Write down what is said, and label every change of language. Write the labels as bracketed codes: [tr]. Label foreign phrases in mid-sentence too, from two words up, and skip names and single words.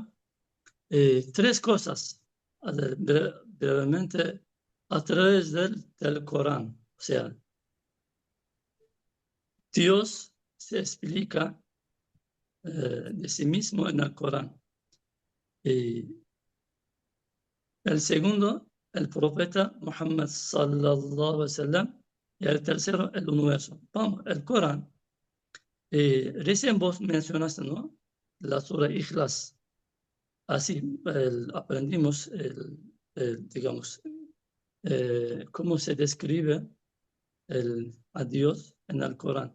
[es] Tres cosas, brevemente, a través del Corán. O sea, Dios se explica de sí mismo en el Corán. Y el segundo, el profeta Muhammad [ar] صلى الله عليه وسلم. [es] Y el tercero, el universo. Vamos, el Corán. Recién vos mencionaste, ¿no? La Sura Ikhlas. Así aprendimos, digamos, cómo se describe a Dios en el Corán.